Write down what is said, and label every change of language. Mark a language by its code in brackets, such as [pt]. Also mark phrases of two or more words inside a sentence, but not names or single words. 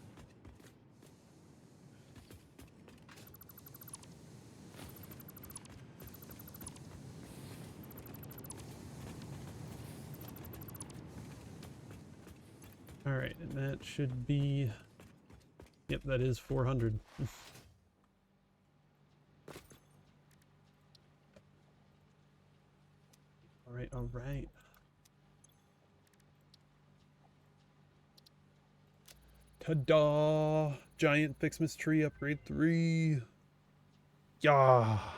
[en] All right, and that should be, yep, that is 400. All right, all right. Ta-da! Giant FICMAS tree upgrade 3. Yeah.